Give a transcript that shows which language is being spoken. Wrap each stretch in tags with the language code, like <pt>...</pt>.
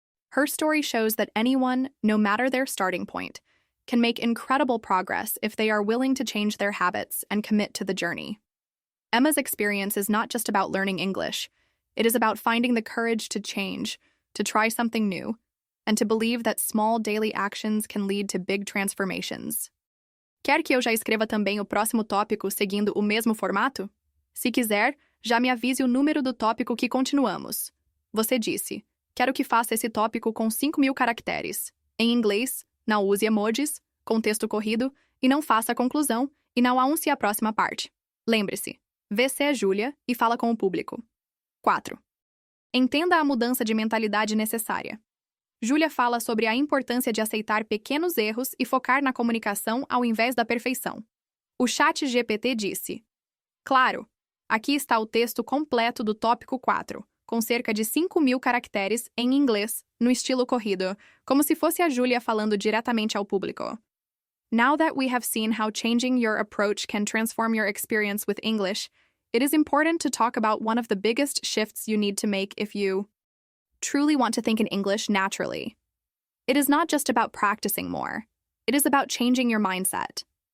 <en>Her story shows that anyone, no matter their starting point, can make incredible progress if they are willing to change their habits and commit to the journey. Emma's experience is not just about learning English. It is about finding the courage to change, to try something new, and to believe that small daily actions can lead to big transformations.</en> <pt>Quer que eu já escreva também o próximo tópico seguindo o mesmo formato? Se quiser, já me avise o número do tópico que continuamos. Você disse: quero que faça esse tópico com 5.000 caracteres. Em inglês, não use emojis, com texto corrido, e não faça a conclusão, e não anuncie a próxima parte. Lembre-se, você é Júlia e fala com o público. 4. Entenda a mudança de mentalidade necessária. Júlia fala sobre a importância de aceitar pequenos erros e focar na comunicação ao invés da perfeição. O chat GPT disse: claro, aqui está o texto completo do tópico 4, com cerca de 5.000 caracteres em inglês, no estilo corrido, como se fosse a Júlia falando diretamente ao público.</pt> <en>Now that we have seen how changing your approach can transform your experience with English, it is important to talk about one of the biggest shifts you need to make if you truly want to think in English naturally. It is not just about practicing more. It is about changing your mindset.</en>